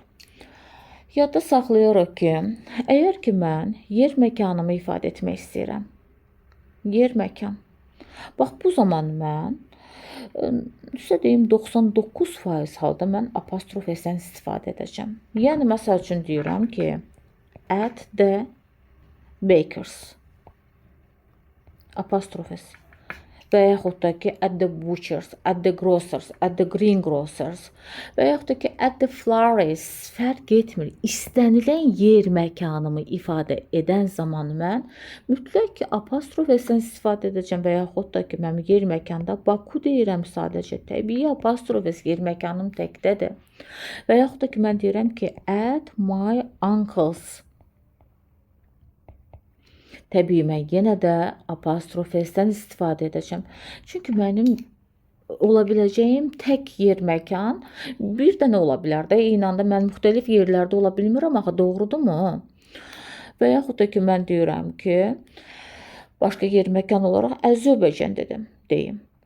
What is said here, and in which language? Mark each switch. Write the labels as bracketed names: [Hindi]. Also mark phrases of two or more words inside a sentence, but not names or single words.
[Azerbaijani] Yadda saxlayırıq ki, əgər ki, mən yer məkanımı ifadə etmək istəyirəm. Yer məkan. Bax, bu zaman mən, sizə deyim, 99% halda mən apostrof S-dən istifadə edəcəm. Yəni, məsəl üçün deyirəm ki, [English] at the bakers. [Azerbaijani] Apostrof S. Və yaxud da ki, [English] at the butchers, at the grocers, at the greengrocers [Azerbaijani] və yaxud da ki, [English] at the florist [Azerbaijani] fərq etmir. İstənilən yer məkanımı ifadə edən zaman mən mütləq ki, apostrof S-dən istifadə edəcəm və yaxud da ki, mən yer məkanda Baku deyirəm sadəcə. Təbii apostrof S yer məkanım təkdədir. Və yaxud da ki, mən deyirəm ki, [English] at my uncle's. [Azerbaijani] Təbii mən yenə də apostrof S-dən istifadə edəcəm. Çünki mənim ola biləcəyim tək yer məkan bir dənə ola bilər də. Eyni anda mən müxtəlif yerlərdə ola bilmirəm, axı doğrudurmu? Və yaxud da ki, mən deyirəm ki, başqa yer məkan olaraq Azərbaycan deyim.